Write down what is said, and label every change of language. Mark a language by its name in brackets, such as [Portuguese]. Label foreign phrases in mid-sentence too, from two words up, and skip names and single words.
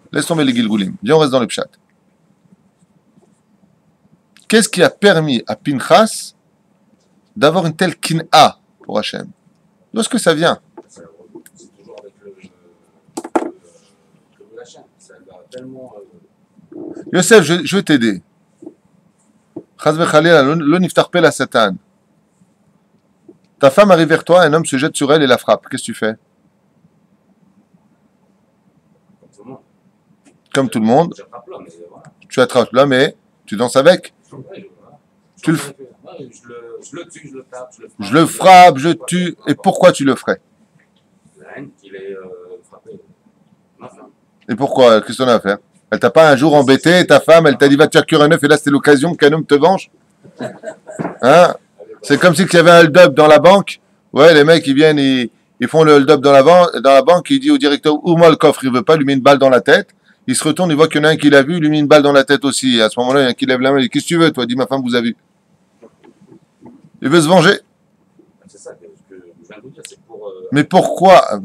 [French] Laisse tomber les gilgoulim. Viens, on reste dans le pshat. Qu'est-ce qui a permis à Pinchas d'avoir une telle kin'a pour Hachem? D'où est-ce que ça vient? C'est toujours avec le Hachem. Ça va tellement... Yosef, je vais t'aider. [Hebrew] חס וחלילה, לא יפתח פה לשטן. [French] Ta femme arrive vers toi, un homme se jette sur elle et la frappe. Qu'est-ce que tu fais? Comme tout le monde. Tu attrapes l'homme et tu danses avec. Tu le... Je le tue, je le tape, je le frappe, je tue. Et pourquoi tu le ferais? La haine qu'il ait frappé ma femme. Et pourquoi? Qu'est-ce qu'on a à faire? Elle t'a pas un jour embêté, ta femme, elle t'a dit va te faire cuire un œuf et là c'était l'occasion qu'un homme te venge? Hein? C'est comme si il y avait un hold-up dans la banque. Ouais, les mecs ils viennent, ils font le hold-up dans la banque, il dit au directeur ouvre-moi le coffre, il veut pas, lui met une balle dans la tête. Il se retourne, il voit qu'il y en a un qui l'a vu, il lui met une balle dans la tête aussi. Et à ce moment-là, il y en a un qui lève la main, il dit qu'est-ce que tu veux, toi? Dis ma femme vous a vu. Il veut se venger. C'est ça que je viens de vous dire, c'est pour... Mais pourquoi?